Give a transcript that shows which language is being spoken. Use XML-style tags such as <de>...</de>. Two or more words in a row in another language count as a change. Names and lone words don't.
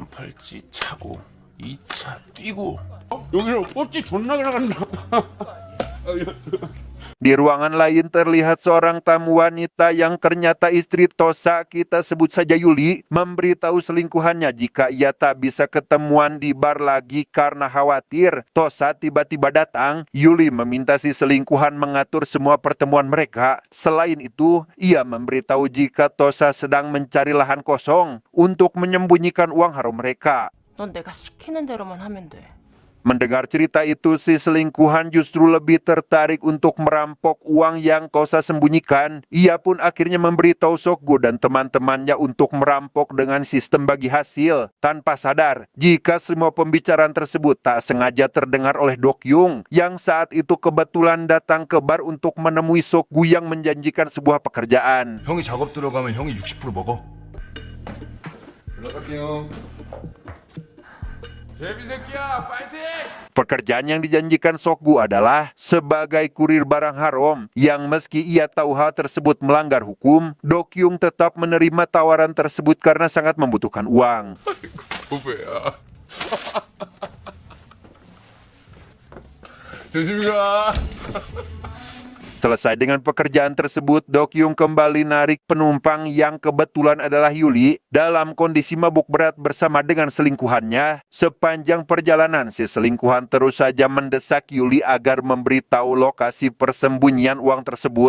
<ko>빨간 팔찌 차고 2차 뛰고 여기로 뽀찌 존나 나간다.</ko> <id>Di ruangan lain terlihat seorang tamu wanita yang ternyata istri Tosa, kita sebut saja Yuli, memberitahu selingkuhannya jika ia tak bisa ketemuan di bar lagi karena khawatir Tosa tiba-tiba datang. Yuli meminta si selingkuhan mengatur semua pertemuan mereka. Selain itu, ia memberitahu jika Tosa sedang mencari lahan kosong untuk menyembunyikan uang haram mereka.</id> <ko>넌 내가 시키는 대로만 하면 돼.</ko> <id>Mendengar cerita itu, si selingkuhan justru lebih tertarik untuk merampok uang yang Tosa sembunyikan. Ia pun akhirnya memberitahu Sokgu dan teman-temannya untuk merampok dengan sistem bagi hasil, tanpa sadar jika semua pembicaraan tersebut tak sengaja terdengar oleh Dokyung yang saat itu kebetulan datang ke bar untuk menemui Sokgu yang menjanjikan sebuah pekerjaan.</id> <ko>형이 작업 들어가면 형이 60% 먹어. 연락할게요. 제비 새끼야, 파이팅!</ko> <id>Pekerjaan yang dijanjikan Sokgu adalah sebagai kurir barang haram yang meski ia tahu hal tersebut melanggar hukum, Dokyung tetap menerima tawaran tersebut karena sangat membutuhkan uang.</id> <ko>후배야. 조심히 가.</ko> <id>Selesai dengan pekerjaan tersebut, Dokyung kembali narik penumpang yang kebetulan adalah Yuli dalam kondisi mabuk berat bersama dengan selingkuhannya. Sepanjang perjalanan, si selingkuhan terus saja mendesak Yuli agar memberitahu lokasi persembunyian uang tersebut.</id>